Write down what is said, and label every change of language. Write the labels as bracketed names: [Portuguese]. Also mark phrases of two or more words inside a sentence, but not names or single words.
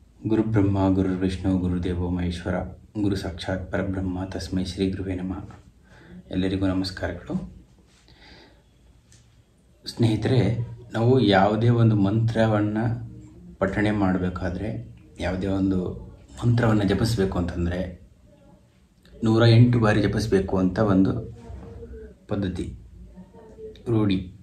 [Sanskrit] ಗುರುಬ್ರಹ್ಮ ಗುರುರ್ವಿಷ್ಣು ಗುರುದೇವೋ ಮಹೇಶ್ವರ ಗುರು ಸಾಕ್ಷಾತ್ ಪರಬ್ರಹ್ಮ ತಸ್ಮೈ ಶ್ರೀ ಗುರುವೇ ನಮಃ. [Kannada] ಎಲ್ಲರಿಗೂ ನಮಸ್ಕಾರಗಳು. ಸ್ನೇಹಿತರೆ, ನಾವು ಯಾವುದೇ ಒಂದು ಮಂತ್ರವನ್ನು ಪಠಣೆ ಮಾಡಬೇಕಾದ್ರೆ, ಯಾವುದೇ ಒಂದು ಮಂತ್ರವನ್ನು ಜಪಿಸಬೇಕು ಅಂತಂದರೆ 108 ಬಾರಿ ಜಪಿಸಬೇಕು ಅಂತ ಒಂದು ಪದ್ಧತಿ, ರೂಢಿ.